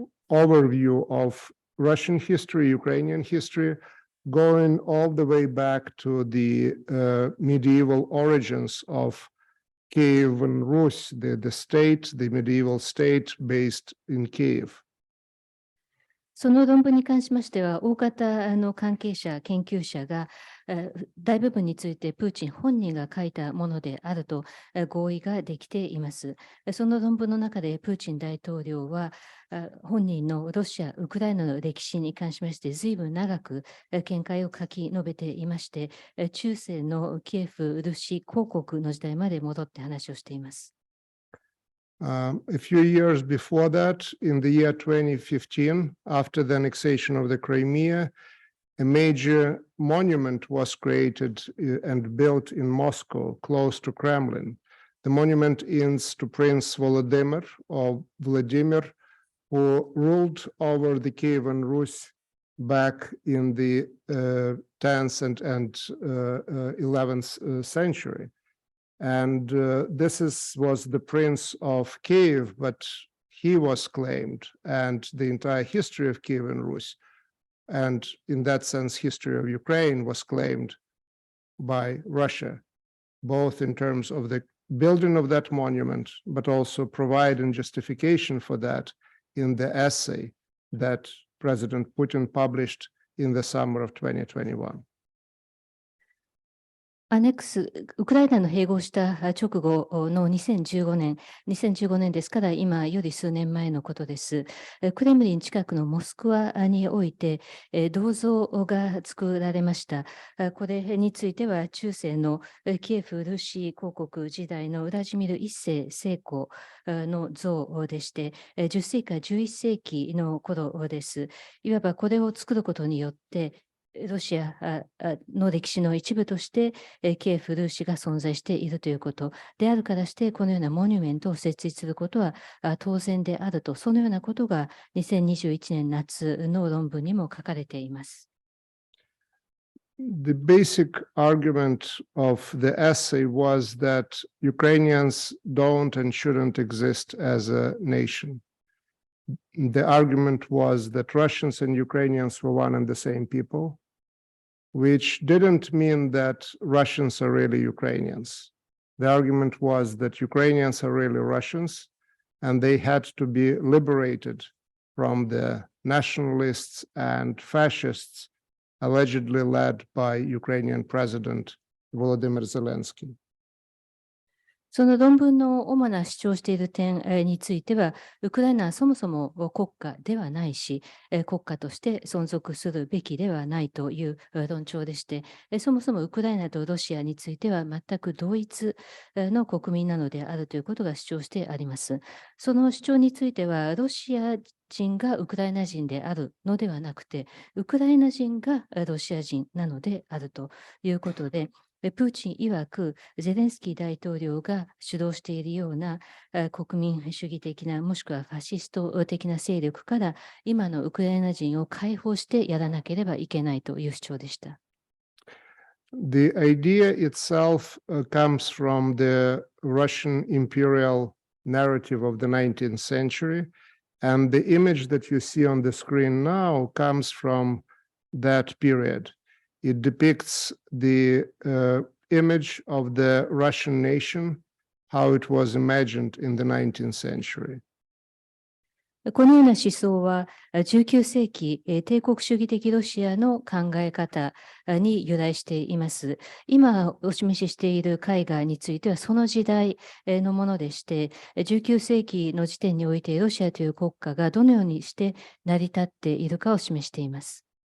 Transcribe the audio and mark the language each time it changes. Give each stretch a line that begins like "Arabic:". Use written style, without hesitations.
English: overview of Russian history, Ukrainian history, going all the way back to the medieval origins of Kiev and Rus, the state, the medieval state based in Kiev.
Japanese: その論文に関しましては、大方の関係者、研究者が大部分についてプーチン本人が書いたものであると合意ができています。その論文の中でプーチン大統領は本人のロシア、ウクライナの歴史に関しまして随分長く見解を書き述べていまして、中世のキエフ・ルシ公国の時代まで戻って話をしています。
English: A few years before that, in the year 2015, after the annexation of the Crimea, a major monument was created and built in Moscow, close to Kremlin. The monument is to Prince Volodymyr, or Vladimir, who ruled over the Kievan Rus back in the 10th and 11th century. And this was the Prince of Kiev, but he was claimed, and the entire history of Kievan Rus, and in that sense, history of Ukraine was claimed by Russia, both in terms of the building of that monument, but also providing justification for that in the essay that President Putin published in the summer of 2021.
Japanese: ウクライナの併合した直後の2015年ですから今より数年前のことです。クレムリン近くのモスクワにおいて銅像が作られました。これについては中世のキエフ・ルーシ公国時代のウラジミル一世正公の像でして、10世紀から11世紀の頃です。いわばこれを作ることによってロシアの歴史の一部として、キエフ・ルーシが存在しているということであるからして、このようなモニュメントを設立することは当然であると、そのようなことが2021年夏の論文にも書かれています。
English: The basic argument of the essay was that Ukrainians don't and shouldn't exist as a nation. The argument was that Russians and Ukrainians were one and the same people, which didn't mean that Russians are really Ukrainians. The argument was that Ukrainians are really Russians, and they had to be liberated from the nationalists and fascists allegedly led by Ukrainian President Volodymyr Zelensky.
Japanese: その論文の主な主張している点については、ウクライナはそもそも国家ではないし、国家として存続するべきではないという論調でして、そもそもウクライナとロシアについては全く同一の国民なのであるということが主張してあります。その主張については、ロシア人がウクライナ人であるのではなくて、ウクライナ人がロシア人なのであるということで、プーチン曰く、ゼレンスキー大統領が主導しているような国民主義的な、もしくはファシスト的な勢力から、今のウクライナ人を解放してやらなければいけないという主張でした。
English: The idea itself comes from the Russian imperial narrative of the 19th century, and the image that you see on the screen now comes from that period. It depicts the image of the Russian nation, how it was imagined in the 19th century.
Japanese: このような思想は19世紀帝国主義的ロシアの考え方に由来しています。今お示ししている絵画についてはその時代のものでして、19世紀の時点においてロシアという国家がどのようにして成り立っているかを示しています。